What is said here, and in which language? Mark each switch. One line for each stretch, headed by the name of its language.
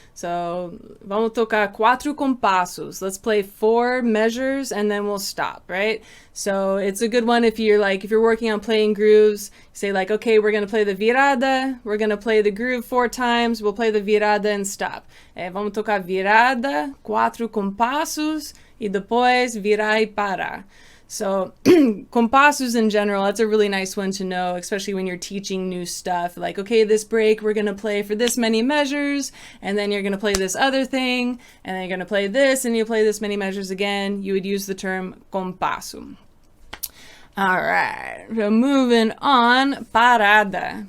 English: So,
Portuguese: vamos tocar 4 compassos.
English: Let's play 4 measures and then we'll stop, right? So it's a good one if you're working on playing grooves. Say like, okay, we're going to play the virada. We're going to play the groove 4 times. We'll play the virada and stop.
Portuguese: Vamos tocar virada, 4 compassos, e depois virar e parar.
English: So compassos in general, that's a really nice one to know, especially when you're teaching new stuff. Like, okay, this break, we're going to play for this many measures, and then you're going to play this other thing, and then you're going to play this, and you play this many measures again. You would use the term compasso. All right, so moving on, parada.